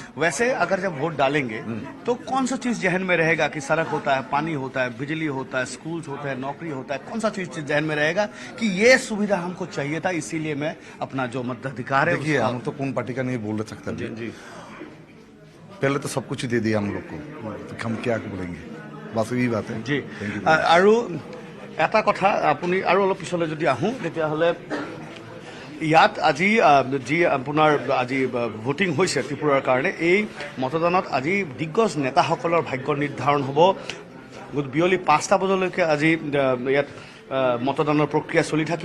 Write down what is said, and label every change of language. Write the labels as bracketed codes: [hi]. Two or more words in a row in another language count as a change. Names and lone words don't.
[hi] वैसे अगर जब वोट डालेंगे तो कौन सा चीज जहन में रहेगा कि सड़क होता है, पानी होता है, बिजली होता है, स्कूल होता है, नौकरी होता है, कौन सा चीज जहन में रहेगा कि ये सुविधा हमको चाहिए था, इसीलिए मैं अपना जो मताधिकार है? देखिए, हम तो कौन पार्टी का नहीं बोल सकते जी। पहले तो सब कुछ दे दिया हम लोग को, तो हम क्या बोलेंगे, बस यही बात है जी। [as] আৰু এটা কথা আপুনি আৰু অলপ পিছলৈ যদি আহোঁ তেতিয়াহ'লে ইয়াত আজি যি আপোনাৰ আজি ভোটিং হৈছে ত্ৰিপুৰাৰ কাৰণে, এই মতদানত আজি দিগ্গজ নেতাসকলৰ ভাগ্য নিৰ্ধাৰণ হ'ব। বিয়লি 5টা বজালৈকে আজি ইয়াত মতদানৰ প্ৰক্ৰিয়া চলি থাকিব।